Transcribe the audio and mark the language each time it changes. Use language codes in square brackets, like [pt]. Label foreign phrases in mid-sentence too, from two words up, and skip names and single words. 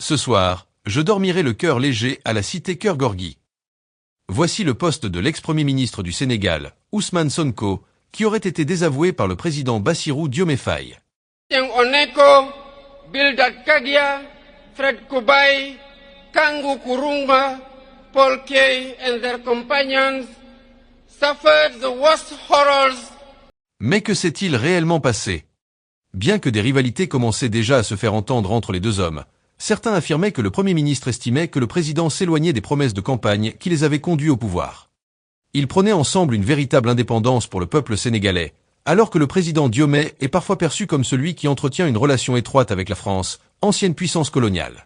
[fr] Ce soir, je dormirai le cœur léger à la cité Keur Gorgui. Voici le poste de l'ex-premier ministre du Sénégal, Ousmane Sonko, qui aurait été désavoué par le président Bassirou Diomaye Faye. [en] Bildad Kadia, Fred Kubai, Kangu Kurumba, Paul Kay and their companions suffered the worst horrors. [fr] Mais que s'est-il réellement passé? Bien que des rivalités commençaient déjà à se faire entendre entre les deux hommes, certains affirmaient que le Premier ministre estimait que le président s'éloignait des promesses de campagne qui les avaient conduits au pouvoir. Ils prônaient ensemble une véritable indépendance pour le peuple sénégalais, alors que le président Diomaye est parfois perçu comme celui qui entretient une relation étroite avec la France, ancienne puissance coloniale.